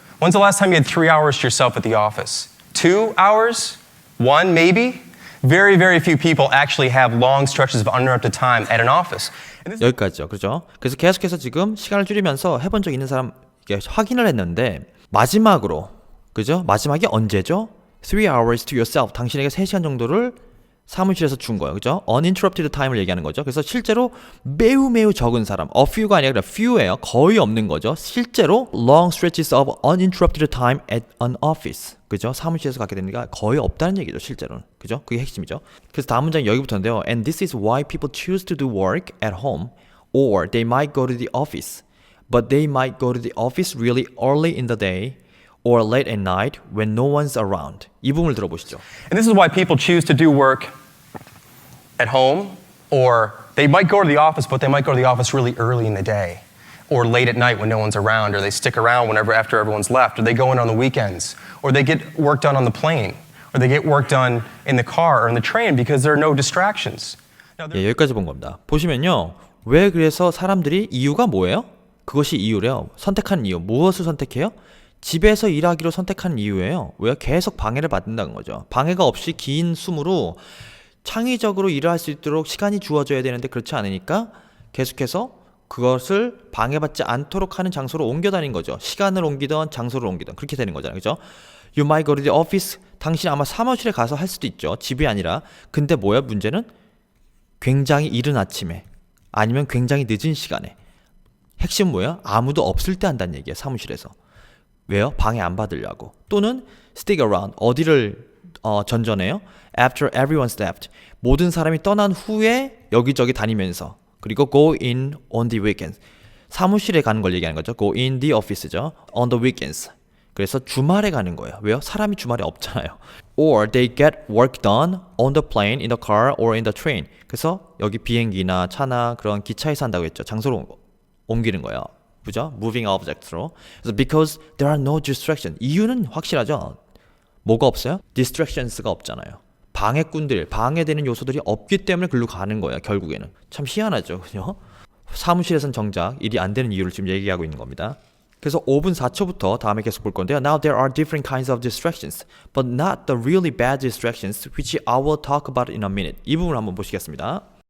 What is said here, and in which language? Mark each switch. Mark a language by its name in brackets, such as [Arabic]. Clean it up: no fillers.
[English] When's the last time you had 3 hours to yourself at the office? 2 hours? 1 maybe? Very, very few people actually have long stretches of uninterrupted time at an office. [Korean] 여기까지죠. 그렇죠? 그래서 계속해서 지금 시간을 줄이면서 해본 적 있는 사람 확인을 했는데 마지막으로 그죠? 마지막에 언제죠? [English] 3 hours to yourself. [Korean] 당신에게 3시간 정도를 사무실에서 준 거예요. 그죠? [English] uninterrupted time [Korean] 을 얘기하는 거죠. 그래서 실제로 매우 적은 사람, a few가 아니라 few예요. 거의 없는 거죠. 실제로 [English] long stretches of uninterrupted time at an office. [Korean] 그죠? 사무실에서 갖게 되니까 거의 없다는 얘기죠. 실제로는. 그죠? 그게 핵심이죠. 그래서 다음 문장이 여기부터인데요. [English] And this is why people choose to do work at home or they might go to the office. But they might go to the office really early in the day or late at night when no one's around. [Korean] 이 부분을 들어보시죠. [English] And this is why people choose to do work at home, or they might go to the office, but they might go to the office really early in the day, or late at night when no one's around, or they stick around whenever after everyone's left, or they go in on the weekends, or they get work done on the plane, or they get work done in the car or in the train because there are no distractions. [Korean] 예, 여기까지 본 겁니다. 보시면요. 왜 그래서 사람들이 이유가 뭐예요? 그것이 이유래요. 선택한 이유. 무엇을 선택해요? 집에서 일하기로 선택한 이유예요. 왜요? 계속 방해를 받는다는 거죠. 방해가 없이 긴 숨으로 창의적으로 일을 할 수 있도록 시간이 주어져야 되는데 그렇지 않으니까 계속해서 그것을 방해받지 않도록 하는 장소로 옮겨 다닌 거죠. 시간을 옮기던 장소를 옮기던 그렇게 되는 거잖아요. 그죠? [English] You might go to the office. [Korean] 당신 아마 사무실에 가서 할 수도 있죠. 집이 아니라. 근데 뭐야? 문제는 굉장히 이른 아침에 아니면 굉장히 늦은 시간에. 핵심은 뭐야? 아무도 없을 때 한다는 얘기예요. 사무실에서. 왜요? 방해 안 받으려고. 또는 [English] stick around. [Korean] 어디를 전전해요? [English] After everyone's left. [Korean] 모든 사람이 떠난 후에 여기저기 다니면서. 그리고 [English] go in on the weekends. [Korean] 사무실에 가는 걸 얘기하는 거죠. [English] go in the office죠. on the weekends. [Korean] 그래서 주말에 가는 거예요. 왜요? 사람이 주말에 없잖아요. [English] Or they get work done on the plane, in the car, or in the train. [Korean] 그래서 여기 비행기나 차나 그런 기차에서 한다고 했죠. 장소로 옮기는 거예요. 그죠? [English] Moving objects [Korean] 로. 그래서 [English] because there are no distractions. [Korean] 이유는 확실하죠. 뭐가 없어요? distractions가 없잖아요. 방해꾼들, 방해되는 요소들이 없기 때문에 글로 가는 거예요. 결국에는. 참 희한하죠. 그죠? 사무실에선 정작 일이 안 되는 이유를 지금 얘기하고 있는 겁니다. 그래서 5분 4초부터 다음에 계속 볼 건데요. [English] Now there are different kinds of distractions, but not the really bad distractions, which I will talk about in a minute. [Korean] 이 부분을 한번 보시겠습니다.